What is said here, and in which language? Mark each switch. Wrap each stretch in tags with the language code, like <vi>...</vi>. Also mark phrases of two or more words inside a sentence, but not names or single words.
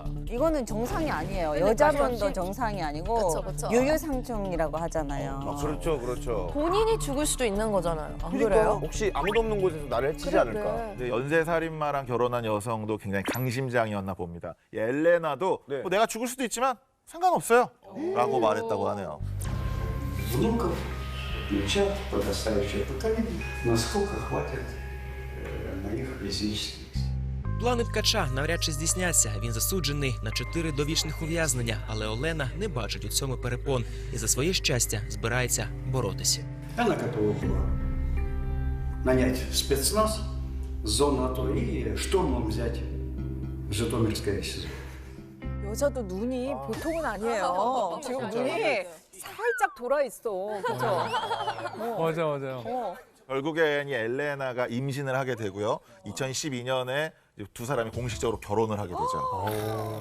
<ko>이거는 정상이 아니에요. 여자분도 정상이 아니고 유유상종이라고 하잖아요. 그렇죠. 본인이 죽을 수도 있는 거잖아요. 안 그러니까 그래요? 혹시 아무도 없는 곳에서 나를 해치지 않을까? 근데 연쇄살인마랑 결혼한 여성도 굉장히 강심장이었나 봅니다. 이 엘레나도 뭐 내가 죽을 수도 있지만 상관없어요. 라고 말했다고 하네요.</ko> <ru>Внуков и внучат подрастающее поколение, насколько хватит на них физических.</ru> <uk>Плани ткача навряд чи здійсняться. Він засуджений на 4 довічних ув'язнення, але Олена не бачить у цьому перепон і за своє щастя збирається боротися.</uk> <ru>Она готова была нанять спецназ с зоны АТО и штурмом взять Житомирское СИЗО.</ru> <ko>여자도 눈이 보통은 아니에요. 지금 눈이 살짝 돌아 있어. 그렇죠? 맞아요. 결국엔 이 엘레나가 임신을 하게 되고요. 2012년에 두 사람이 공식적으로 결혼을 하게 되죠.</ko>